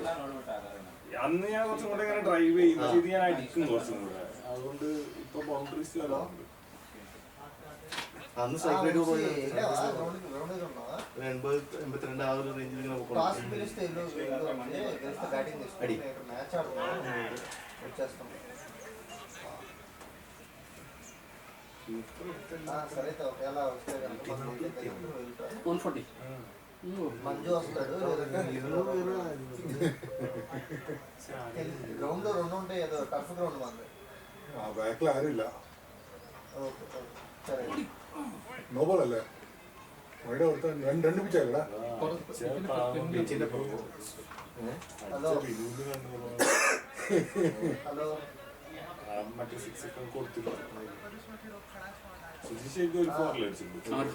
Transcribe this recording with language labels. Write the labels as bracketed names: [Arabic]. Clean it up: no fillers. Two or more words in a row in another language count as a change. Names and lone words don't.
[Malayalam] അന്ന് ഞാൻ കുറച്ചും കൂടെ ഇങ്ങനെ ഡ്രൈവ് ചെയ്യും. പക്ഷെ ഇത് ഞാൻ അടിക്കും കുറച്ചും കൂടെ. അതുകൊണ്ട് ഇപ്പൊ ബൗണ്ടറീസ് വരാറുണ്ട്. അന്ന് സൈക്കിൾ പോയി 82 ആ ഒരു റേഞ്ചിൽ ഇങ്ങനെ അടി. [Telugu] మంజు వస్తాడు. గ్రౌండ్ 2 ఉంటాయి. ఏదో టఫ్ గ్రౌండ్ మంది. [Malayalam] ബാക്കിൽ ആരുമില്ല. നോബൽ അല്ലേ? അവിടെ രണ്ട് പിച്ചല്ലേ? ഹലോ ഹലോ മറ്റേ 6 ഒക്കെ കൊടുത്തില്ല. സുജിഷേക്ക് ഒരു 4 അടിച്ചിട്ടുണ്ട്.